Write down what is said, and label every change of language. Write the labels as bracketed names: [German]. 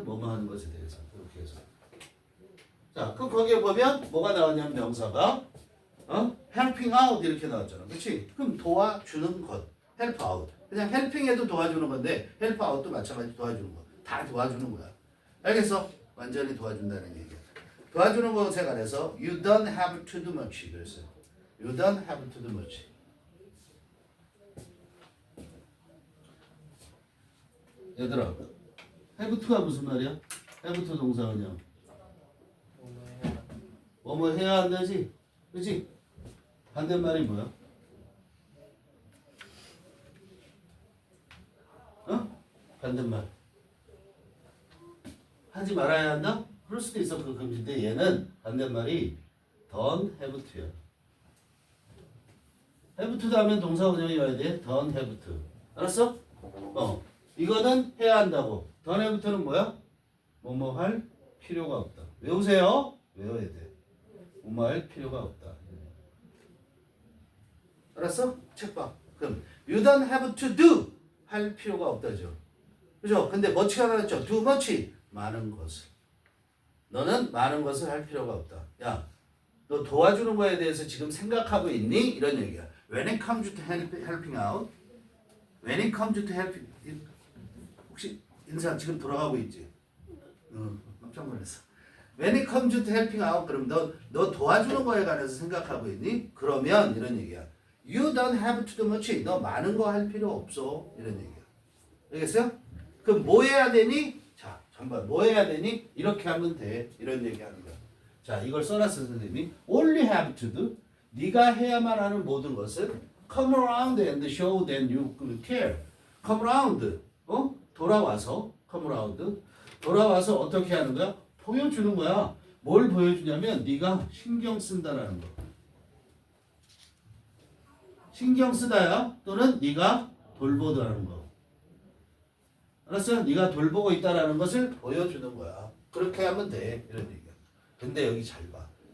[Korean] 뭐뭐 하는 것에 대해서 이렇게 해석. 자, 그럼 거기에 보면 뭐가 나왔냐면 명사가 helping out 이렇게 나왔잖아. 그렇지? 그럼 도와주는 것. help out. 그냥 helping에도 도와주는 건데 help out도 마찬가지 도와주는 거. 다 도와주는 거야. 알겠어? 완전히 도와준다는 얘기야. 도와주는 것에 관해서 you don't have to do much 그랬어요. [English] you don't have to do much. [Korean] 얘들아, have to가 무슨 말이야? have to 동사원형. 뭐뭐 해야 한다지? 그렇지? 반대말이 뭐야? 반대말. 하지 말아야 한다? 그럴 수도 있어. 그 금지인데 얘는 반대말이 don't have to야. have to 다음엔 동사원형이 와야 돼. don't have to. 알았어? 이거는 해야 한다고. don't have to는 뭐야? 뭐뭐 할 필요가 없다. 외우세요. 외워야 돼. 뭐뭐 할 필요가 없다. 알았어? 책 봐. 그럼 you don't have to do 할 필요가 없다죠. 그죠? 근데 much가 나왔죠. do much 많은 것을. 너는 많은 것을 할 필요가 없다. 야, 너 도와주는 거에 대해서 지금 생각하고 있니? 이런 얘기야. [English] When it comes to helping out, when it comes to helping, 혹시 인상 지금 돌아가고 있지? [Korean] 깜짝 놀랐어. When it comes to helping out, 그럼 너 도와주는 거에 관해서 생각하고 있니? 그러면 이런 얘기야. You don't have to do much. 너 많은 거 할 필요 없어. 이런 얘기야. 알겠어요? 그럼 뭐 해야 되니? 자, 잠깐 뭐 해야 되니? 이렇게 하면 돼. 이런 얘기 하는 거야. 자, 이걸 써놨어 선생님이. [English] Only have to do. 네가 해야만 하는 모든 것은 come around and show that you care. come around. [Korean] 돌아와서 come around. 돌아와서 어떻게 하는 거야? 보여주는 거야. 뭘 보여주냐면 네가 신경 쓴다라는 거. 신경 쓰다야 또는 네가 돌보다라는 거. 알았어? 네가 돌보고 있다라는 것을 보여주는 거야. 그렇게 하면 돼. 이런 얘기야. 근데 여기 잘 봐.